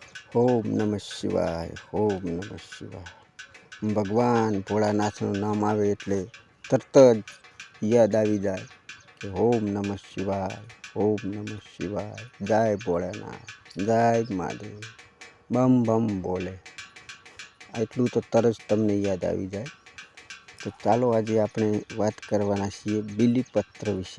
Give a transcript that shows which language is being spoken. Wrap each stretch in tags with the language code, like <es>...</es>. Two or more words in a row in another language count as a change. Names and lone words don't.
<sa>ओम नमः शिवाय। ओम नमः शिवाय।</sa> <gu>भगवान भोळानाथનું નામ આવે એટલે તરત જ યાદ આવી જાય કે</gu> <sa>ओम नमः शिवाय, ओम नमः शिवाय,</sa> <gu>જય ભોળાનાથ, જય મહાદેવ, બમ બમ બોલે એટલું તો તરત તમને યાદ આવી જાય। તો ચાલો આજે આપણે વાત કરવાના છીએ બીલીપત્ર વિશે।</gu>